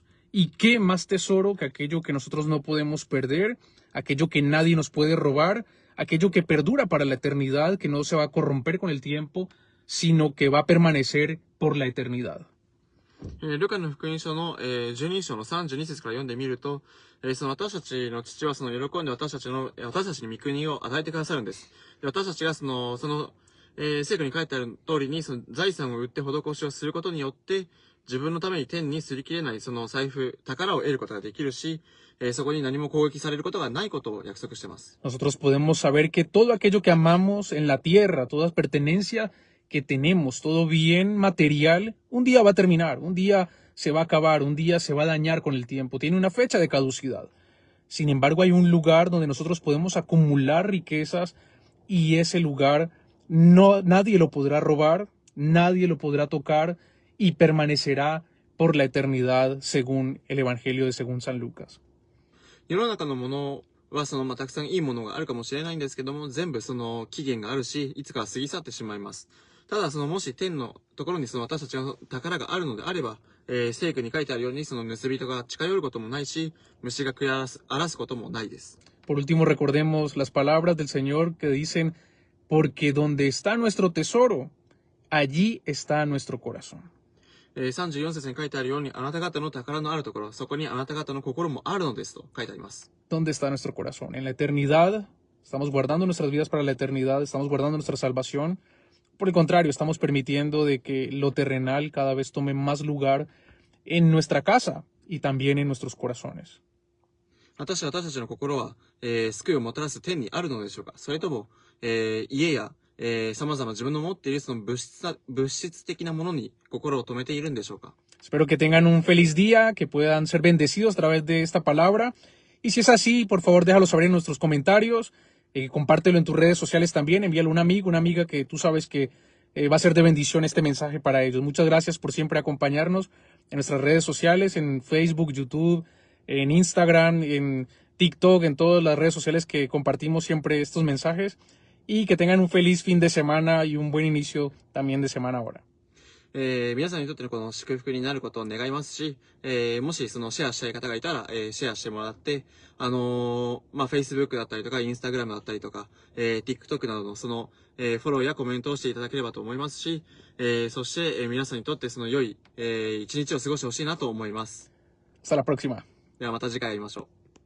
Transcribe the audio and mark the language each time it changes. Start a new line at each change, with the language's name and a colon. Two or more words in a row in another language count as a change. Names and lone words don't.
Spanish: ¿Y qué más tesoro que aquello que nosotros no podemos perder, aquello que nadie nos puede robar, aquello que perdura para la eternidad, que no se va a corromper con el tiempo, sino que va a permanecer por la eternidad?
Japanese: ルカの福音書の、12章の32節から読んでみると、その私たちの父はその喜んで私たちに御国を与えてくださるんです。で私たちが聖句に書いてある通りに、その財産を売って施しをすることによって、自分のために天に擦り切れないその財布、宝を得ることができるし、そこに何も攻撃されることがないことを約束しています。
Spanish: Nosotros podemos saber que todo aquello que amamos en la tierra, toda pertenencia que tenemos, todo bien material, un día va a terminar, un día se va a acabar, un día se va a dañar con el tiempo, tiene una fecha de caducidad. Sin embargo, hay un lugar donde nosotros podemos acumular riquezas y ese lugar nadie lo podrá robar, nadie lo podrá tocar y permanecerá por la eternidad según el Evangelio de según San Lucas.
Japanese: 世の中のものはたくさんいいものがあるかもしれないんですけども、全部期限があるし、いつか過ぎ去ってしまいます。ただもし天のところに私たちの宝があるのであれば、聖句に書いてあるように盗人が近寄ることもないし、虫が食い荒らすこともないです。
Spanish: Por último, recordemos las palabras del Señor que dicen, porque donde está nuestro tesoro, allí está nuestro corazón.
Japanese: 34 節に書いてあるように、あなた方の宝のあるところ、そこにあなた方の心もあるのですと書いてあります。
Spanish: ¿Dónde está nuestro corazón? En la eternidad, estamos guardando nuestras vidas para la eternidad, estamos guardando nuestra salvación. Por el contrario, estamos permitiendo de que lo terrenal cada vez tome más lugar en nuestra casa y también en nuestros corazones.
Japanese: 私たちの心は、救いをもたらす天にあるのでしょうか？それとも、家や様々自分の持っている物質的なものに心を留めているんでしょうか？
Spanish: Espero que tengan un feliz día, que puedan ser bendecidos a través de esta palabra. Y si es así, por favor, déjalo saber en nuestros comentarios. Compártelo en tus redes sociales también. Envíalo a un amigo, una amiga que tú sabes que va a ser de bendición este mensaje para ellos. Muchas gracias por siempre acompañarnos en nuestras redes sociales, en Facebook, YouTube, en Instagram, en TikTok, en todas las redes sociales que compartimos siempre estos mensajes. Y que tengan un feliz fin de semana y un buen inicio también de semana ahora.
Japanese: 皆さんにとってのこの祝福になることを願いますし、もしシェアしたい方がいたら、シェアしてもらって、Facebook だったりとか、Instagram だったりとか、TikTok などのフォローやコメントをしていただければと思いますし、そして、皆さんにとって良い、一日を過ごしてほしいなと思います。
Spanish: Hasta la próxima.
Japanese: ではまた次回会いましょう。